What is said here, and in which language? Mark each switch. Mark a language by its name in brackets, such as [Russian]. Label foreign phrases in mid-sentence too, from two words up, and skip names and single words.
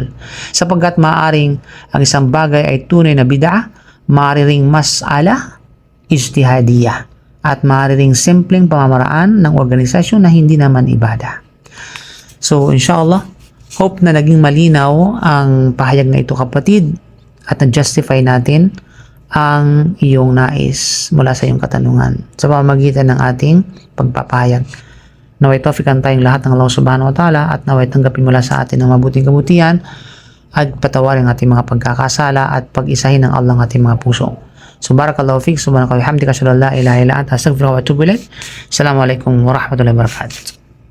[Filipino] Sapagkat maaring ang isang bagay ay tunay na bid'ah, maaari ring [Arabic] مسألة اجتهادية [Filipino] at maaari ring simpleng pamamaraan ng organisasyon na hindi naman ibadah. So inshallah, hope na naging malinaw ang pahayag na ito, kapatid, at na-justify natin ang iyong nais mula sa iyong katanungan sa pamamagitan ng ating pagpapahayag. Naway tawfikan tayong lahat ng Allah [Arabic] سبحانه وتعالى [Filipino] at naway tanggapin mula sa atin ng mabuting kabutihan at patawarin ang ating mga pagkakasala at pag-isahin ng Allah ang ating mga puso. So [Arabic] بارك الله فيك، سبحانك وبحمدك، أشهد أن لا إله إلا أنت، أستغفرك وأتوب إليك. السلام عليكم ورحمة الله وبركاته.